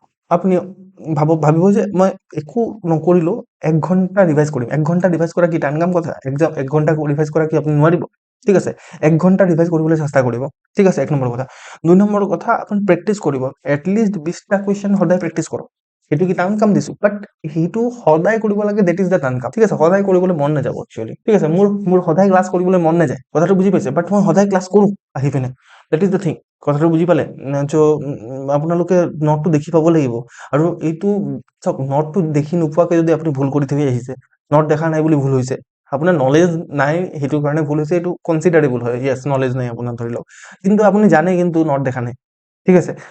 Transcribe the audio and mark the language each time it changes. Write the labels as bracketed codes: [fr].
[as] আপুনি ভাবিব যে মই একো নকৰিলো, 1 ঘণ্টা ৰিভাইজ কৰিম। 1 ঘণ্টা ৰিভাইজ কৰা কি টান কাম কথা? 1 ঘণ্টা ৰিভাইজ কৰা কি আপুনি নোৱাৰিব? ঠিক আছে, 1 ঘণ্টা ৰিভাইজ কৰিবলৈ চেষ্টা কৰিব, ঠিক আছে, 1 নম্বৰ কথা। 2 নম্বৰ কথা, আপুনি প্ৰেক্টিচ কৰিব। এটলিষ্ট 20টা কুৱেশ্যন সদায় প্ৰেক্টিচ কৰক। সেইটো কি টান কাম দিছো, বাট সেইটো সদায় কৰিব লাগে, [en] that is the [as] টান কাম, ঠিক আছে। সদায় কৰিবলৈ মন নাযাব একচুৱেলি, ঠিক আছে। মোৰ সদায় ক্লাছ কৰিবলৈ মন নাযায়, কথাটো বুজি পাইছে। বাট মই সদায় ক্লাছ কৰো আহি পিনে, [en] That is the thing. [as] কথাটো বুজি পালে? আপোনালোকে নটটো দেখি পাব লাগিব। আৰু এইটো চাওক, নটটো দেখি নোপোৱাকে যদি আপুনি ভুল কৰি থৈ আহিছে, নট দেখা নাই বুলি ভুল হৈছে, আপোনাৰ নলেজ নাই সেইটো কাৰণে ভুল হৈছে, এইটো কনচিডাৰেবল হয়। য়েছ, নলেজ নাই আপোনাৰ, ধৰি লওক। কিন্তু আপুনি জানে কিন্তু নট দেখা নাই, ঠিক আছে।